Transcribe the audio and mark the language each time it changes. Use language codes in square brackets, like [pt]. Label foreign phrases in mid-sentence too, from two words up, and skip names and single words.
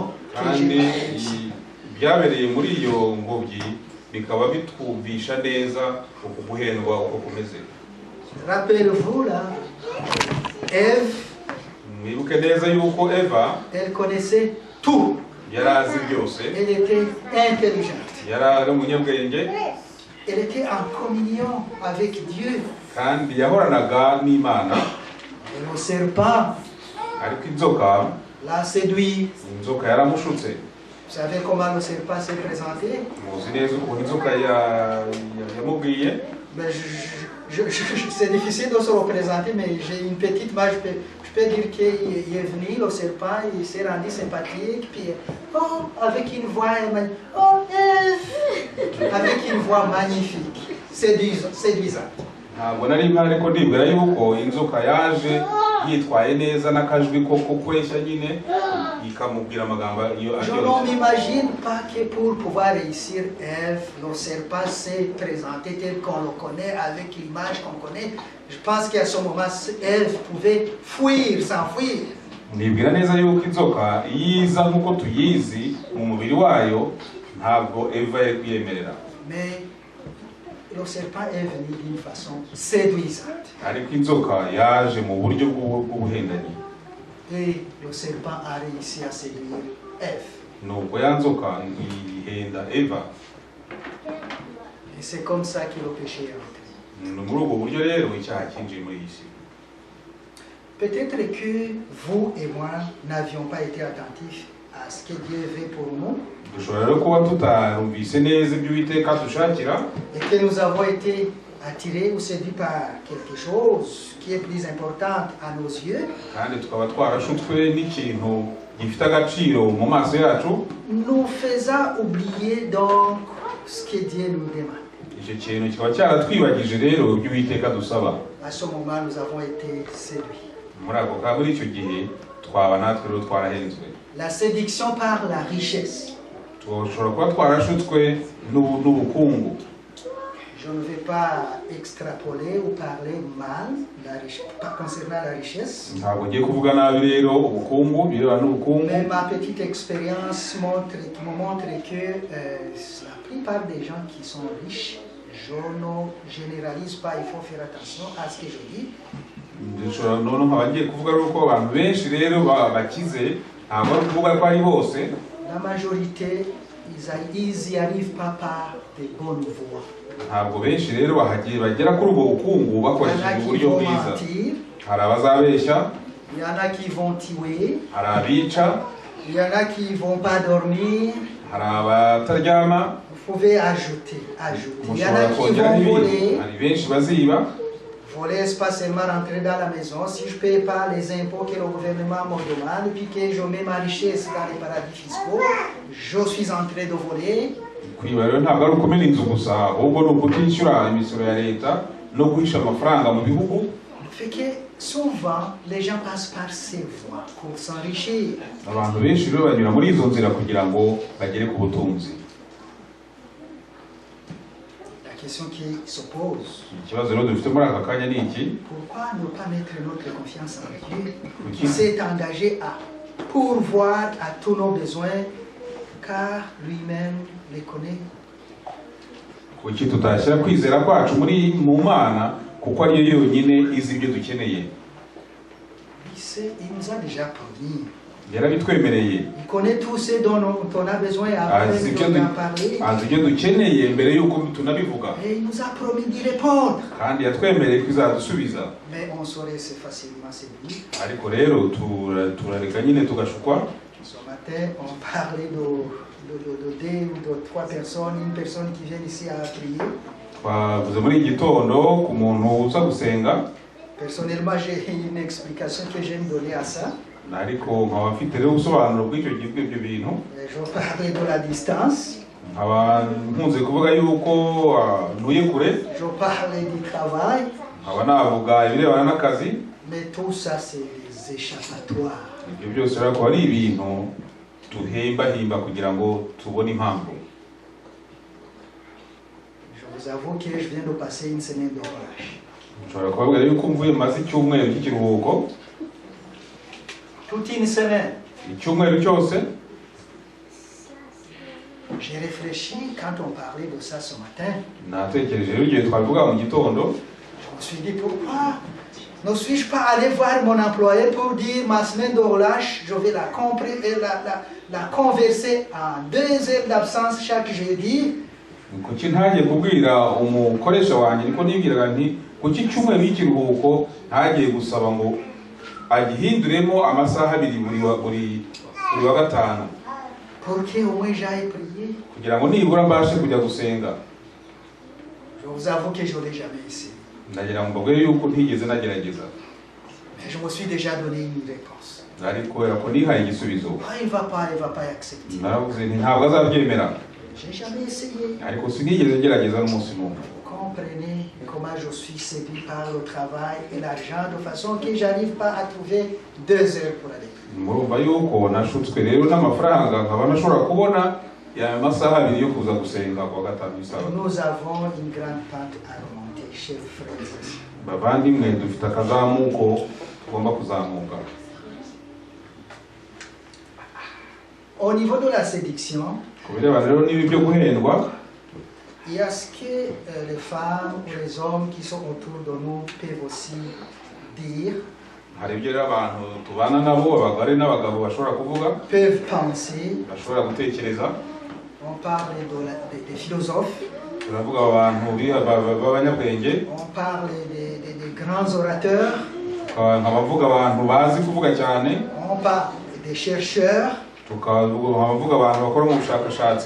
[fr] que [rw] kandi [fr] j'ai ici. [rw] byabereye muri iyo ngobyi bikaba bitwumvisha neza uko guhendwa uko kumeze. [fr] Rappelez-vous là, Ève, [rw] Mwibuke neza yuko Eva [fr] elle connaissait tout. [rw] yari azi byose, [fr] Elle était intelligente. [rw] yari ari umunyabwenge, [fr] Elle était en communion avec Dieu. [rw] kandi yahoranaga n'Imana. [fr] Et le serpent [rw] Ariko inzoka [fr] l'a séduit. [rw] yaramushutse. [fr] Vous savez comment le serpent s'est présenté? [rw] Muzi neza ukuntu inzoka yamubwiye. [fr] Ben, c'est difficile de se représenter, mais j'ai une petite image. Je peux dire qu'il est venu, le serpent, il s'est rendu sympathique, puis avec une voix, avec une voix magnifique, séduisante. [rw] Ntabwo nari mpari ariko ndibwira yuko inzoka yaje yitwaye neza n'akajwi ko kweshya nyine ikamubwira amagambo iyo [fr] Je [rw] aryoshye. [fr] ne m'imagine pas que pour pouvoir réussir, Ève, le serpent s'est présenté tel qu'on le connaît, avec l'image qu'on connaît. Je pense qu'à ce moment, Ève pouvait fuir, s'enfuir. [rw] Nibwira neza yuko inzoka yiza nk'uko tuyizi mu mubiri wayo, ntabwo Eva yari kwiyemerera. [fr] Mais le serpent est venu d'une façon séduisante. [rw] Ariko inzoka yaje mu buryo bw'ubuhendanyi. [fr] Et le serpent a réussi à séduire Ève. [rw] Nuko ya nzoka ihenda Eva. [fr] Et c'est comme ça que le péché est entré. [rw] Ni muri ubwo buryo rero icyaha cyinjiye muri iyi si. [fr] Peut-être que vous et moi n'avions pas été attentifs à ce que Dieu veut pour nous. [rw] Dushobora rero kuba tutarumvise neza ibyo Uwiteka dushakira, [fr] Et que nous avons été attirés ou séduits par quelque chose qui est plus important à nos yeux. [rw] kandi tukaba twarashutswe n'ikintu gifite agaciro mu maso yacu, [fr] Nous faisant oublier donc ce que Dieu nous demande. [rw] icyo kintu kikaba cyaratwibagije rero ibyo Uwiteka dusaba. [fr] À ce moment, nous avons été séduits. [rw] Muri icyo gihe twaba natwe rero twarahenzwe. [fr] La séduction par la richesse. [rw] Dushobora kuba twarashutswe n'ubukungu. [fr] Je ne vais pas extrapoler ou parler mal concernant la richesse. [rw] Ntabwo ngiye kuvuga nabi rero ubukungu, birebana n'ubukungu. [fr] Mais ma petite expérience me montre que la plupart des gens qui sont riches, je ne généralise pas, il faut faire attention à ce que je dis. [rw] Dushobora noneho nkaba ngiye kuvuga rero ko abantu benshi rero bakize, ntabwo ari ukuvuga ko ari bose. [fr] La majorité, ils n'y arrivent pas par des bonnes voies. [rw] ntabwo benshi rero bagera kuri ubwo bukungu [fr] Il y en a [rw] bakoresheje [fr] qui [rw] uburyo [fr] vont [rw] bwiza. [fr] mentir, [rw] Hari abazabeshya, [fr] il y en a qui vont tuer, [rw] hari abica, [fr] il y en a qui vont pas dormir. [rw] hari abataryama, [fr] Vous pouvez ajouter. Il y en a [rw] mushobora [fr] qui [rw] kongera [fr] vont [rw] n'ibindi. [fr] voler. [rw] Hari benshi baziba, [fr] Voler, c'est pas seulement rentrer dans la maison. Si je ne paye pas les impôts que le gouvernement me demande, puis que je mets ma richesse dans les paradis fiscaux, je suis en train de voler. [rw] kwiba rero ntabwo ari ukumena inzu gusa, ahubwo ni ukutishyura imisoro ya leta no guhisha amafaranga mu bihugu. [fr] Fait que souvent, les gens passent par ces voies pour s'enrichir. [rw] Abantu benshi rero banyura muri izo nzira kugira ngo bagere ku butunzi. [fr] La question qui se pose, [rw] Ikibazo rero dufite muri aka kanya ni iki? [fr] pourquoi ne pas mettre notre confiance en Dieu qui s'est engagé à pourvoir à tous nos besoins car lui-même les connaît? [rw] Kuki tutashyira kwizera kwacu mu Mana kuko ariyo yonyine izi ibyo dukeneye. [fr] Il nous a déjà promis. [rw] Yarabitwemereye. [fr] Il connaît tout ce dont on a besoin après [rw] Azi [fr] nous en parler. [rw] ibyo dukeneye mbere y'uko tunabivuga. [fr] Et il nous a promis d'y répondre. [rw] Kandi yatwemereye ko izadusubiza. [fr] Mais on saurait se facilement séduire. [rw] Ariko rero turareka nyine tugashukwa. [fr] Ce matin, on parlait de deux ou de trois personnes, une personne qui vient ici à prier. [rw] Twavuze muri iki gitondo ku muntu uza gusenga. [fr] Personnellement, j'ai une explication que j'aime donner à ça. [rw] Ariko nkaba mfite rero ubusobanuro bw'icyo bintu. [fr] Je parlais de la distance. [rw] Nkaba nkunze kuvuga yuko ntuye kure. [fr] Je parlais du travail. [rw] Nkaba navuga ibirebana n'akazi. [fr] Mais tout ça, c'est des échappatoires. [rw] Ibyo byose rero akaba ari ibintu duhimbahimba kugira ngo tubone impamvu. [fr] Je vous avoue que je viens de passer une semaine d'orage. [rw] Nshobora kubabwira yuko mvuye maze icyumweru cy'ikiruhuko. [fr] Toute une semaine. [rw] Icyumweru cyose. [fr] J'ai réfléchi quand on parlait de ça ce matin. [rw] Natekereje rero igihe twabivuga mu gitondo. [fr] Je me suis dit pourquoi ne suis-je pas allé voir mon employé pour dire ma semaine de relâche, je vais la converser en 2 heures d'absence chaque jeudi. [rw] Kuki ntagiye kubwira umukoresha wanjye niko nibwiraga nti kuki icyumweru cy'ikiruhuko ntagiye gusaba ngo agihinduremo amasaha 2 buri wa gatanu. [fr] Pour que au moins j'aille prier. [rw] Kugira ngo nibura mbashe kujya gusenga. [fr] Je vous avoue que je n'ai jamais essayé. [rw] Ndagira ngo mbabwire yuko ntigeze nagerageza. [fr] Mais je me suis déjà donné une réponse. [rw] Ariko yako nihaye igisubizo. [fr] Ah, il va pas accepter. [rw] Naravuze nti ntabwo azabyemera. [fr] J'ai jamais essayé. [rw] Ariko sinigeze ngerageza n'umunsi n'umwe. [fr] Comprenez comment je suis séduit par le travail et l'argent de façon que j'arrive pas à trouver 2 heures pour aller. [rw] Murumva yuko nashutswe rero n'amafaranga nkaba nashobora kubona ya masaha 2 yo kuza gusenga kwa gatanu isaha. [fr] Nous avons une grande pente à remonter, chers frères et sœurs. [rw] Bavandimwe dufite akazamuko tugomba kuzamuka. [fr] Au niveau de la séduction, [rw] Kubirebana rero n'ibi byo guhendwa, [fr] il y a ce que les femmes ou les hommes qui sont autour de nous peuvent aussi dire, [rw] hari ibyo rero abantu tubana nabo abagore n'abagabo bashobora kuvuga, [fr] peuvent penser. [rw] bashobora gutekereza. [fr] On parle des philosophes, [rw] Turavuga abantu b'abanyabwenge, [fr] on parle des grands orateurs, [rw] nkabavuga abantu bazi kuvuga cyane, [fr] on parle des chercheurs. [rw] tukavuga abantu bakora mu bushakashatsi.